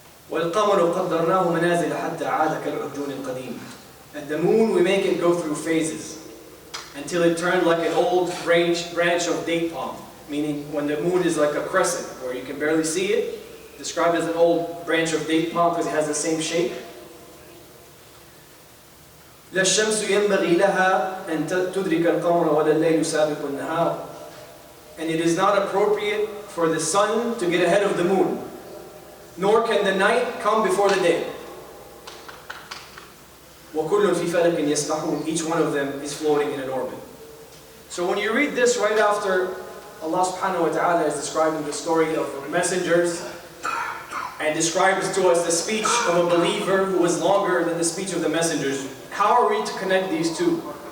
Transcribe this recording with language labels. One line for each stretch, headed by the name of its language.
Arabic: وَالْقَمَرُ قَدَّرْنَاهُ مَنَازِلَ حَتَّى عَادَ كَالْعُرْجُونِ الْقَدِيمِ.
English: And the moon, we make it go through phases until it turned like an old branch of date palm. Meaning when the moon is like a crescent where you can barely see it, described as an old branch of date palm because it has the same shape.
Arabic: لا الشمس ينبغي لها أن تدرك القمر ولا الليل سابق النهار.
English: And it is not appropriate for the sun to get ahead of the moon, nor can the night come before the day.
Arabic: وَكُلٌّ فِي فَلَكٍ يَسْبَحُونَ.
English: Each one of them is floating in an orbit. So when you read this right after Allah subhanahu wa ta'ala is describing the story of messengers and describes to us the speech of a believer who was longer than the speech of the messengers, how are we to connect these two?